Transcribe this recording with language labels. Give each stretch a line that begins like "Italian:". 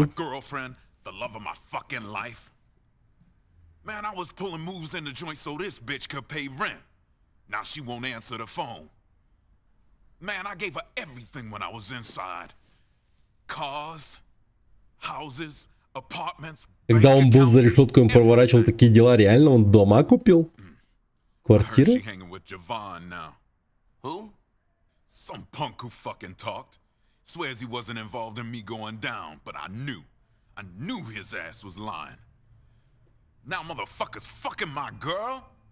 English: My girlfriend, the love of my fucking life. Man, I was pulling moves in the joint so this bitch could pay rent. Now she won't answer the phone. Man, I gave her everything when I was inside. Cars, houses, apartments.
Russian: Когда он был за решеткой, он проворачивал такие дела. Реально, он дома купил? Квартиру?
English: She hanging with Javon now. Who? Some punk who fucking talked. Swears he wasn't involved in me going down, but I knew his ass was lying. Now motherfuckers fucking my girl?